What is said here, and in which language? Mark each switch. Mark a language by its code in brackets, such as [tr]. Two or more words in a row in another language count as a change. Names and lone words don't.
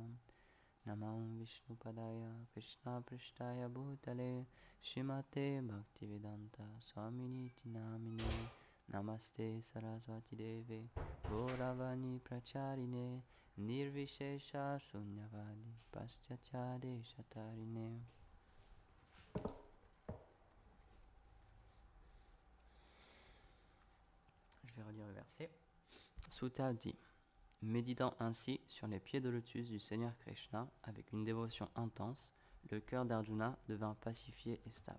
[sa] Namam Vishnupadaya Krishna Prishtaya Bhutale Srimate Bhaktivedanta Swaminiti Namine. Namaste Saraswati Deve Gauravani Pracharine Nirvishesha Shunyavadi Paschachade Shatarine. [fr] Je vais relire le verset. Sutta dit: méditant ainsi sur les pieds de lotus du Seigneur Krishna avec une dévotion intense, le cœur d'Arjuna devint pacifié et stable.